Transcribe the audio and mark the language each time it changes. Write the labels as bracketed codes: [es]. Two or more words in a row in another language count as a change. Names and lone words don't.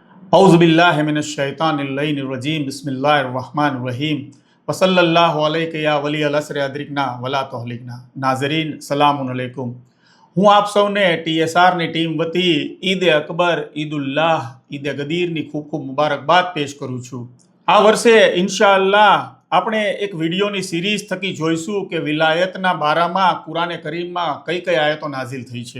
[ar] أعوذ بالله من الشيطان الرجيم بسم الله الرحمن الرحيم وصلى الله عليك يا ولي العصر أدركنا ولا تهلكنا. [hi] नाज़रीन [ar] سلام عليكم. [gu] હું આપ સૌને ટીએસઆરની ટીમ વતી ઈદ અકબર, ઈદુલ્લાહ, ઈદ ગદીરની ખૂબ ખૂબ મુબારકબાદ પેશ કરું છું। આ વર્ષે ઇન્શાઅલ્લાહ આપણે એક વિડીયોની સિરીઝ થકી જોઈશું કે વિલાયતના બારામાં કુરાને કરીમમાં કઈ કઈ આયતો નાઝિલ થઈ છે।